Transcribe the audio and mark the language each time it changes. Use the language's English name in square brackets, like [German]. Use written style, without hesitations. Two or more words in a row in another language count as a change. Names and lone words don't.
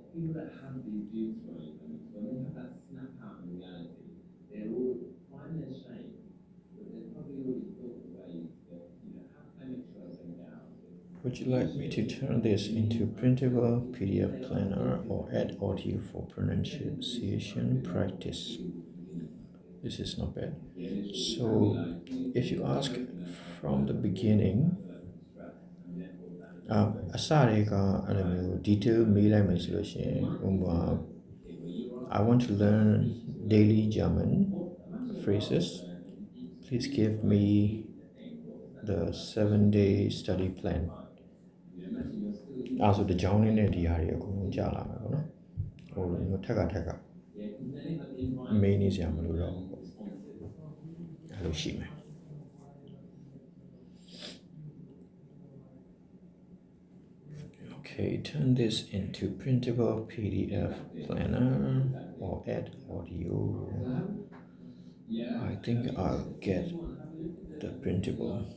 [English] people that have these doom stories, when they have that snap out in reality, they will find their shame, but they've probably already thought of ways that, how can I make sure I don't get out of this? Would you like me to turn this into printable PDF planner or add audio for pronunciation practice? This is not bad. So if you ask from the beginning, [Burmese] အစတွေကအဲ့လိုမျိုး detail မေးလိုက်မယ်ဆိုလို့ရှိရင်ဥပမာ [English] I want to learn daily German phrases. Please give me the 7-day study plan. [Burmese] အဲ့ဆိုတကြောင်းလေးနဲ့ဒီဟာတွေအကုန်လုံးကြာလာမှာပေါ့နော်ဟိုမျိုးထက်ကမေးနေစရာမလိုတော့ဘူးပေါ့အဲ့လိုရှိမယ် [English] Okay, turn this into printable PDF planner or add audio. I think I'll get the printable.